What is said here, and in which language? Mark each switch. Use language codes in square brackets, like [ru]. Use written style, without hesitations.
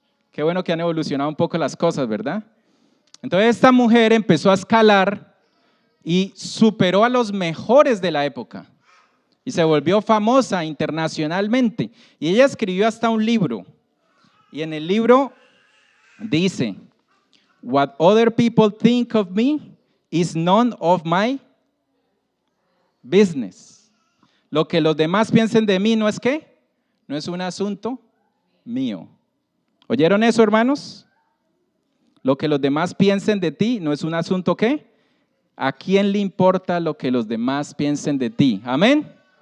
[es] Qué bueno que han evolucionado un poco las cosas, ¿verdad? Entonces esta mujer empezó a escalar y superó a los mejores de la época. Y se volvió famosa internacionalmente. Y ella escribió hasta un libro. Y en el libro dice, [en] what other people think of me is none of my business. [es] Lo que los demás piensen de mí no es ¿qué? No es un asunto mío. ¿Oyeron eso, hermanos? Lo que los demás piensen de ti no es un asunto ¿qué? ¿A quién le importa lo que los demás piensen de ti? Amén.